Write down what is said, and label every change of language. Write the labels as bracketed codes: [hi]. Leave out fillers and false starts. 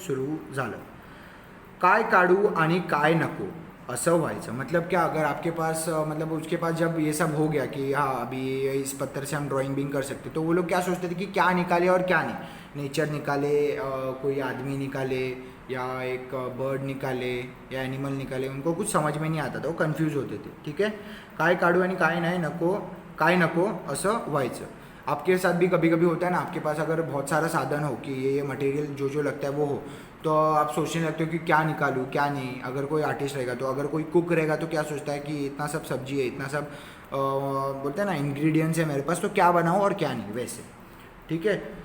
[mr] सुरू झालं, काय काढू आणि काय नको असं व्हायचं, [hi] मतलब क्या, अगर आपके पास मतलब उसके पास जब ये सब हो गया कि हाँ अभी इस पत्थर से हम ड्राइंग भी कर सकते, तो वो लोग क्या सोचते थे कि क्या निकाले और क्या नहीं, नेचर निकाले, कोई आदमी निकाले या एक बर्ड निकाले या एनिमल निकाले, उनको कुछ समझ में नहीं आता था, वो कन्फ्यूज होते थे, ठीक है। [mr] काय काढू आणि काय नको असं व्हायचं। [hi] आपके साथ भी कभी कभी होता है ना, आपके पास अगर बहुत सारा साधन हो कि ये मटेरियल जो लगता है वो हो, तो आप सोचने लगते हो कि क्या निकालूँ क्या नहीं। अगर कोई आर्टिस्ट रहेगा, तो अगर कोई कुक रहेगा तो क्या सोचता है कि इतना सब सब्जी है, इतना सब बोलते हैं ना इंग्रेडिएंट्स है मेरे पास, तो क्या बनाऊँ और क्या नहीं, वैसे, ठीक है।